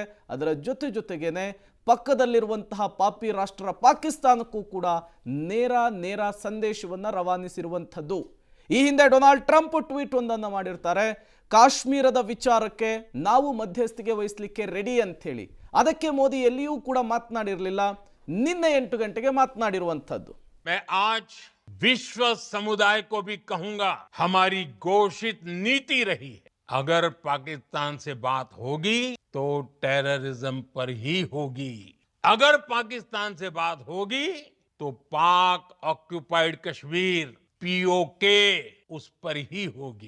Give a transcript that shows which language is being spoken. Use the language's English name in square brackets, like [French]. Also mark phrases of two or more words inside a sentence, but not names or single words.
[Kannada] ಅದರ ಜೊತೆಗೇನೆ ಪಕ್ಕದಲ್ಲಿರುವಂತಹ ಪಾಪಿ ರಾಷ್ಟ್ರ ಪಾಕಿಸ್ತಾನಕ್ಕೂ ಕೂಡ ನೇರ ಸಂದೇಶವನ್ನು ರವಾನಿಸಿರುವಂಥದ್ದು. ಈ ಹಿಂದೆ ಡೊನಾಲ್ಡ್ ಟ್ರಂಪ್ ಟ್ವೀಟ್ ಒಂದನ್ನು ಮಾಡಿರ್ತಾರೆ, ಕಾಶ್ಮೀರದ ವಿಚಾರಕ್ಕೆ ನಾವು ಮಧ್ಯಸ್ಥಿಕೆ ವಹಿಸಲಿಕ್ಕೆ ರೆಡಿ ಅಂತ ಹೇಳಿ. ಅದಕ್ಕೆ ಮೋದಿ ಎಲ್ಲಿಯೂ ಕೂಡ ಮಾತನಾಡಿರಲಿಲ್ಲ. ನಿನ್ನೆ 8 ಗಂಟೆಗೆ ಮಾತನಾಡಿರುವಂಥದ್ದು. [Hindi] मैं आज विश्व समुदाय को भी कहूंगा, हमारी घोषित नीति रही है, अगर पाकिस्तान से बात होगी तो टेररिज्म पर ही होगी, अगर पाकिस्तान से बात होगी तो पाक ऑक्युपाइड कश्मीर पीओके उस पर ही होगी।